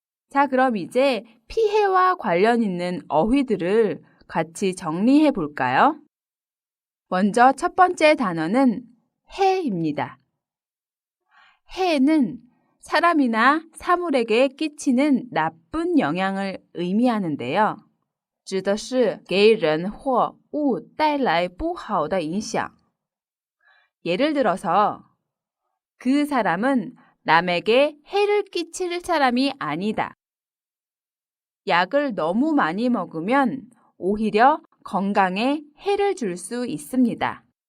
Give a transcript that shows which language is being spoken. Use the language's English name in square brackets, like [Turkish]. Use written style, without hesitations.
[Korean] 자, 그럼 이제 피해와 관련 있는 어휘들을 같이 정리해 볼까요? 먼저 첫 번째 단어는 해입니다. 해는 사람이나 사물에게 끼치는 나쁜 영향을 의미하는데요. [Chinese] 指的是给人或物带来不好的影响. [Korean] 예를 들어서 그 사람은 남에게 해를 끼칠 사람이 아니다. 약을 너무 많이 먹으면 오히려 건강에 해를 줄 수 있습니다.